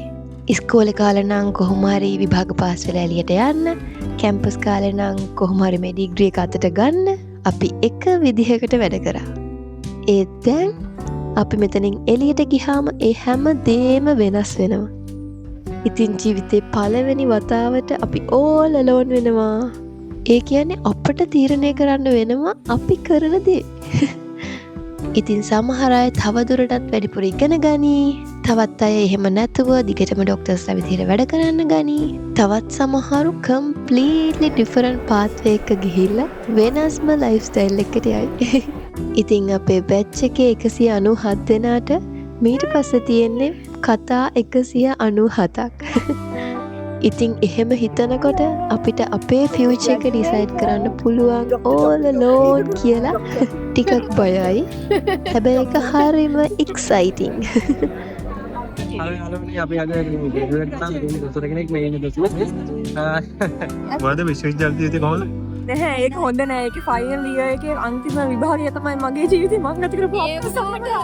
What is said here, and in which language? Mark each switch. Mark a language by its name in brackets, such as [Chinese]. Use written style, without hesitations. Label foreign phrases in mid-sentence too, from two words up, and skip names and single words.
[Sinhala] ඉස්කෝලේ කාලේ නම් කොහොම හරි විභාග පාස් වෙලා එළියට යන්න, කැම්පස් කාලේ නම් කොහොම හරි මේ ඩිග්‍රී එක අතට ගන්න අපි එක විදිහකට වැඩ කරා. ඒත් දැන් අපි මෙතනින් එළියට ගියාම ඒ හැම දේම වෙනස් වෙනවා. ඉතින් ජීවිතේ පළවෙනි වතාවට අපි [English] all alone [Sinhala] වෙනවා. ඒ කියන්නේ අපට තීරණය කරන්න වෙනවා අපි කරන දේ. ඉතින් සමහර අය තවදුරටත් වැඩිපුර ඉගෙන ගනී. තවත් අය එහෙම නැතුව දිගටම ඩොක්ටර්ස්ලා විදිහට වැඩ කරන්න ගනී. තවත් සමහරු [English] completely different pathway [Sinhala] එක ගිහිල්ලා වෙනස්ම lifestyle එකකට යයි. ඉතින් අපේ batch එකේ 197 දෙනාට ඊට පස්සේ තියෙන්නේ කතා 197ක්. ඉතින් එහෙම හිතනකොට අපිට අපේ ෆියුචර් එක ඩිසයිඩ් කරන්න පුළුවන් [English] all alone [Sinhala] කියලා ටිකක් බයයි. හැබැයි ඒක හරිම එක්සයිටිං. අපි අද දොස්තර කෙනෙක් මේ ඉන්නේ දොස්තර. වද විශ්වවිද්‍යාලයේදී කොහොමද? නැහැ ඒක හොඳ නෑ. ඒක [English] final year [Sinhala] එකේ අන්තිම විභාගය තමයි මගේ ජීවිතේ මම ගත කරපු අපසාම